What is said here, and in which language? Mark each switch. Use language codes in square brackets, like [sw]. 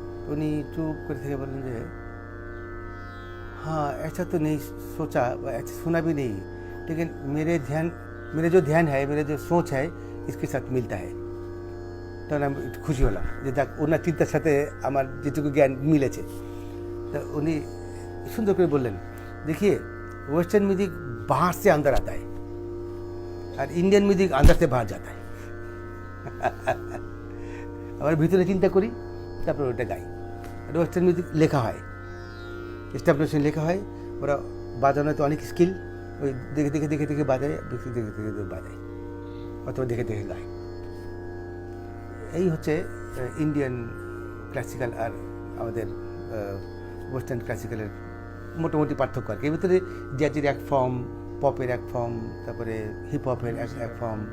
[hi] उन्हीं चुप कर थे, बोलें जो हाँ ऐसा तो नहीं सोचा, ऐसा सुना भी नहीं, लेकिन मेरे जो ध्यान है, मेरे जो सोच है, इसके साथ मिलता है। तो ना खुशी होला [bn] যে দেখ ওনার চিন্তার সাথে আমার যেটুকু জ্ঞান মিলেছে। তো উনি সুন্দর করে বললেন, [hi] देखिए वेस्टर्न म्यूजिक बाहर से अंदर आता है और इंडियन म्यूजिक अंदर से बाहर जाता है। [bn] আবার ভিতরে চিন্তা করি, তারপর ওটা গাই। আর ওয়েস্টার্ন মিউজিক লেখা হয়, স্ট্যাবলিশন লেখা হয়, ওরা বাজানো তো অনেক স্কিল, ওই দেখে দেখে দেখে দেখে বাজায়, দেখে দেখে দেখে বাজায়, অথবা দেখে দেখে গায়। এই হচ্ছে ইন্ডিয়ান ক্লাসিক্যাল আর আমাদের ওয়েস্টার্ন ক্লাসিক্যালের মোটামুটি পার্থক্য আর কি। এর ভিতরে জ্যাজের এক ফর্ম, পপের এক ফর্ম, তারপরে হিপ হপের এক ফর্ম,